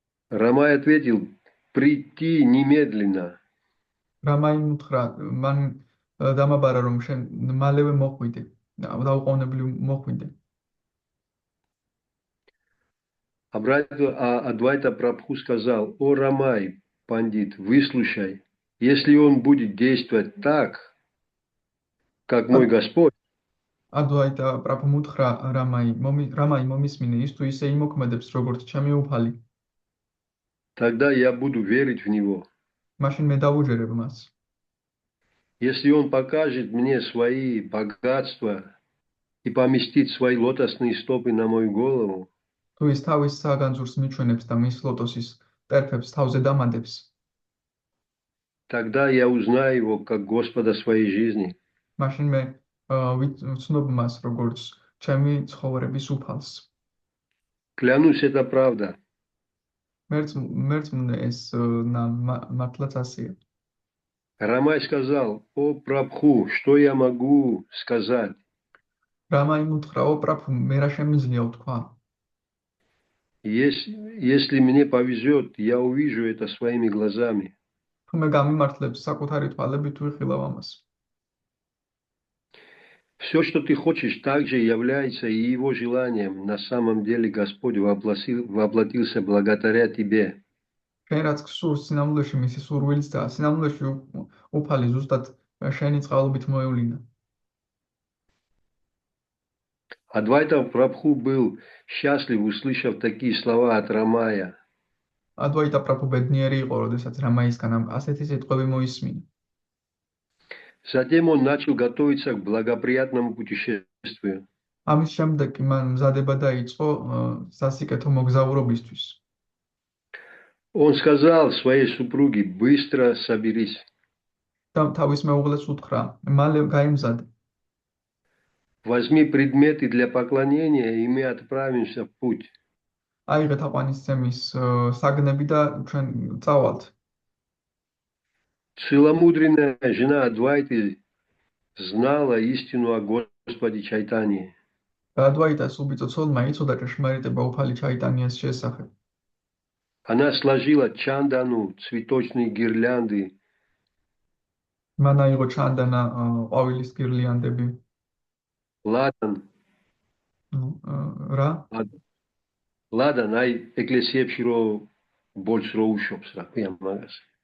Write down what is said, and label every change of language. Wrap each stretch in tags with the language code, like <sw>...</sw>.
<ru>Рамай ответил: прийти немедленно.</ru> <ka>Рамай უთხრა მან დამაბარა რომ შენ მალევე მოხვიდე, დაუყოვნებლივ მოხვიდე.</ka> <ru>Адвайта Прабху сказал: о Рамай, пандит, выслушай, если он будет действовать так, как мой Господь,</ru> <ka>Адвайта Прабху უთხრა Рамай მომისმინე, ის თუ ისე იმოქმედებს როგორც ჩემი უფალი,</ka> <ru>тогда я буду верить в него.</ru> <ka>მაშინ მე დავუჯერებ მას.</ka> <ru>Если он покажет мне свои богатства и поместит свои лотосные стопы на мою голову,</ru> <ka>თუ ის თავის საგანძურს მიჩვენებს და მის ლოტოსის ტერფებს თავზე დამადებს,</ka> <ru>тогда я узнаю его как Господа своей жизни.</ru> <ka>მაშინ მე ვცნობ მას როგორც ჩემი ცხოვრების უფალს.</ka> <ru>Клянусь, это правда.</ru> <ka>მერწმუნე ეს მართლაც ასეა.</ka> <ru>Рамай сказал: о Прабху, что я могу сказать?</ru> <ka>Рамай უთხრა: о Прабху, მე რა შემიძლია ვთქვა?</ka> <ru>Если мне повезет, я увижу это своими глазами.</ru> <ka>თუ მე გამიმართლებს საკუთარი თვალებით ვიხილავ ამას.</ka> <ru>Все, что ты хочешь, также является и его желанием. На самом деле Господь воплотился благодаря тебе.</ru> <ka>შენ რაც გსურს სინამდვილეში მისი სურვილიც და სინამდვილეში უფალი ზუსტად შენი წყალობით მოევლინა.</ka> <ru>Адвайта Прабху был счастлив, услышав такие слова от Рамая.</ru> <ka>Адвайта Прабху бедниერი იყო, როდესაც რამაისგან ასეთი სიტყვები მოისმინა.</ka> <ru>Затем он начал готовиться к благоприятному путешествию.</ru> <ka>ამის შემდეგ მან მზადება დაიწყო სასიკეთო მოგზაურობისთვის.</ka> <ru>Он сказал своей супруге: быстро соберись.</ru> <ka>თავის მეუღლეს უთხრა: მალე გაიმზადე.</ka> <ru>Возьми предметы для поклонения, и мы отправимся в путь.</ru> <ka>აიღე თაყვანისცემის საგნები და ჩვენ წავალთ.</ka> <ru>Целомудренная жена Адвайты знала истину о Господе Чайтанье.</ru> <ka>Адвайтас убицოცოლმა იცოდა ჭეშმარიტება უფალი ჩაიტანიას შესახებ.</ka> <ru>Она сложила чандану, цветочные гирлянды.</ru> <ka>მან აიღო ჩანდანა, ყვავილის გირლიანდები.</ka> <ru>Ладан.</ru> <ka>რა? Ладан, აი ეკლესიებში რო ბოლს რო უშვებს, რა ქვია მაგას.</ka>